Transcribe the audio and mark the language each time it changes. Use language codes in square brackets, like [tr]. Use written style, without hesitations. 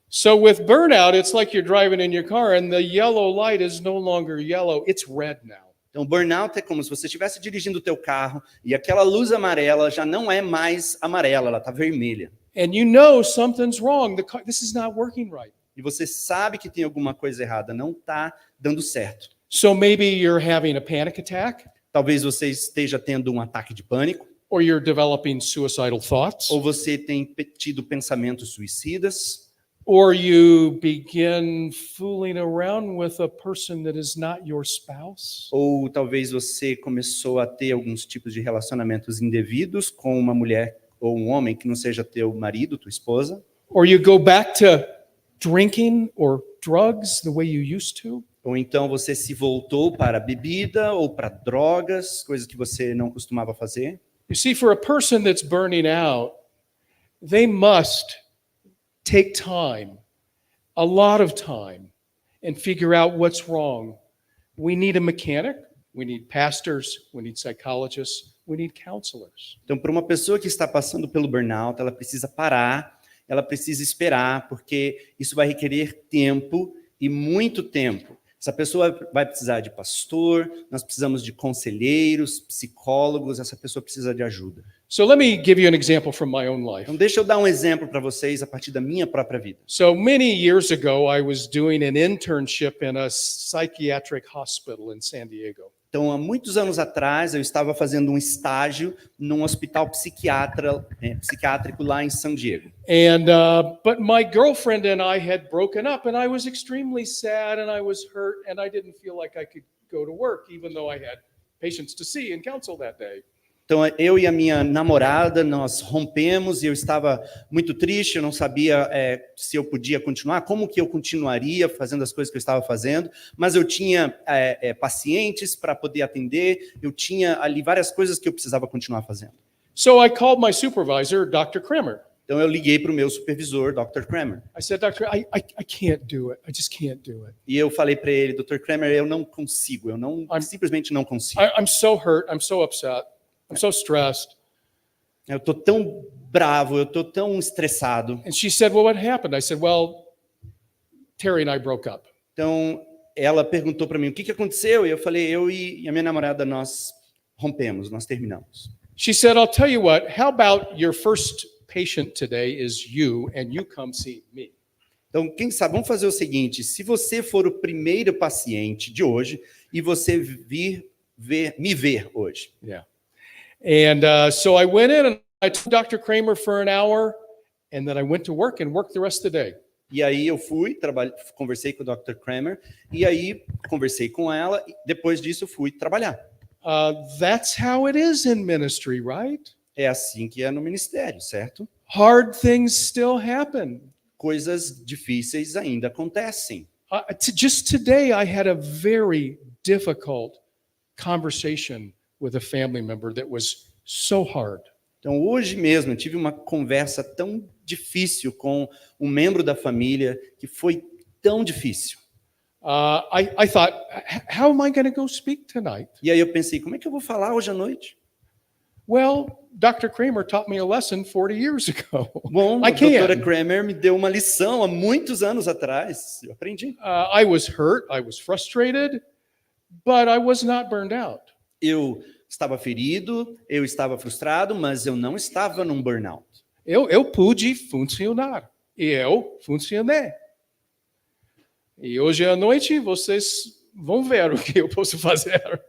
[en] So with burnout, it's like you're driving in your car and the yellow light is no longer yellow, it's red now. [pt] Então, burnout é como se você estivesse dirigindo o teu carro e aquela luz amarela já não é mais amarela, ela está vermelha. [en] And you know something's wrong. This is not working right. [pt] E você sabe que tem alguma coisa errada, não está dando certo. [en] So maybe you're having a panic attack. [pt] Talvez você esteja tendo um ataque de pânico. [en] Or you're developing suicidal thoughts. [pt] Ou você tem tido pensamentos suicidas. [en] Or you begin fooling around with a person that is not your spouse. [pt] Ou talvez você começou a ter alguns tipos de relacionamentos indevidos com uma mulher ou um homem que não seja teu marido, tua esposa. [en] Or you go back to drinking or drugs the way you used to. [pt] Ou então você se voltou para a bebida ou para drogas, coisas que você não costumava fazer. [en] You see, for a person that's burning out, they must take time, a lot of time, and figure out what's wrong. We need a mechanic, we need pastors, we need psychologists, we need counselors. [pt] Então, para uma pessoa que está passando pelo burnout, ela precisa parar, ela precisa esperar, porque isso vai requerer tempo e muito tempo. Essa pessoa vai precisar de pastor, nós precisamos de conselheiros, psicólogos, essa pessoa precisa de ajuda. [en] So let me give you an example from my own life. [pt] Então, deixa eu dar um exemplo para vocês a partir da minha própria vida. [en] So many years ago, I was doing an internship in a psychiatric hospital in San Diego. [pt] Então, há muitos anos atrás, eu estava fazendo um estágio num hospital psiquiátrico lá em San Diego. [en] And but my girlfriend and I had broken up, and I was extremely sad, and I was hurt, and I didn't feel like I could go to work, even though I had patients to see and counsel that day. [pt] Então, eu e a minha namorada, nós rompemos e eu estava muito triste, eu não sabia se eu podia continuar, como que eu continuaria fazendo as coisas que eu estava fazendo, mas eu tinha pacientes para poder atender, eu tinha ali várias coisas que eu precisava continuar fazendo. [en] So I called my supervisor, Dr. Kramer. [pt] Então, eu liguei para o meu supervisor, Dr. Kramer. [en] I said, Doctor, I can't do it. I just can't do it. [pt] E eu falei para ele, Dr. Kramer, eu não consigo, simplesmente não consigo. [en] I'm so hurt, I'm so upset. I'm so stressed. [pt] Eu tô tão bravo, eu tô tão estressado. [en] And she said, well, what happened? I said, well, Terry and I broke up. [pt] Então, ela perguntou para mim, o que aconteceu? E eu falei, eu e a minha namorada, nós rompemos, nós terminamos. [en] She said, I'll tell you what, how about your first patient today is you and you come see me? [pt] Então, quem sabe, vamos fazer o seguinte, se você for o primeiro paciente de hoje e você me ver hoje. [en] Yeah. And so I went in and I took Dr. Kramer for an hour, and then I went to work and worked the rest of the day. [pt] E aí eu fui, conversei com o Dr. Kramer, e aí conversei com ela, e depois disso eu fui trabalhar. [en] That's how it is in ministry, right? [pt] É assim que é no ministério, certo? [en] Hard things still happen. [pt] Coisas difíceis ainda acontecem. [en] Just today I had a very difficult conversation with a family member that was so hard. [pt] Então, hoje mesmo, eu tive uma conversa tão difícil com um membro da família, que foi tão difícil. [en] I thought, how am I going to go speak tonight? [pt] E aí eu pensei, como é que eu vou falar hoje à noite? [en] Well, Dr. Kramer taught me a lesson 40 years ago. [pt] Bom, [en] I [pt] a doutora [en] can. [pt] Kramer me deu uma lição há muitos anos atrás. Eu aprendi. [en] I was hurt, I was frustrated, but I was not burned out. [pt] Eu estava ferido, eu estava frustrado, mas eu não estava num burnout. Eu pude funcionar. E eu funcionei. E hoje à noite vocês vão ver o que eu posso fazer.